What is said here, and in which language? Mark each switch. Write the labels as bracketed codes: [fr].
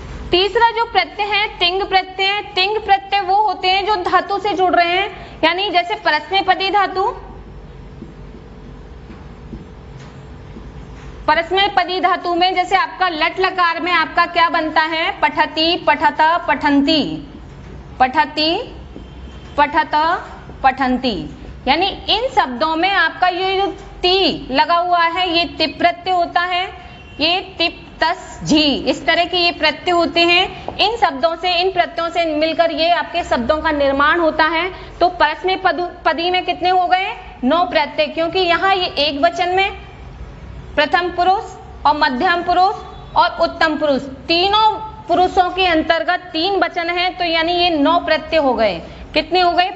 [hi] तीसरा जो प्रत्यय है तिंग प्रत्यय। तिंग प्रत्यय वो होते हैं जो धातु से जुड़ रहे हैं, यानी जैसे परस्मैपदी धातु। परस्मैपदी धातु में जैसे आपका लट लकार में आपका क्या बनता है? [sa] पठति, पठत, पठन्ति, पठति, पठत, पठन्ति। [hi] यानी इन शब्दों में आपका ये जो ती लगा हुआ है ये तिप प्रत्यय होता है। ये तिप, तस, झी, इस तरह के ये प्रत्यय होते हैं। इन शब्दों से, इन प्रत्ययों से मिलकर ये आपके शब्दों का निर्माण होता है। तो परस्मैपदी में कितने हो गए? 9 प्रत्यय, क्योंकि यहाँ ये एक वचन में प्रथम पुरुष और मध्यम पुरुष और उत्तम पुरुष, तीनों पुरुषों के अंतर्गत 3 वचन हैं, तो यानी ये 9 प्रत्यय हो गए। कितने हो गए?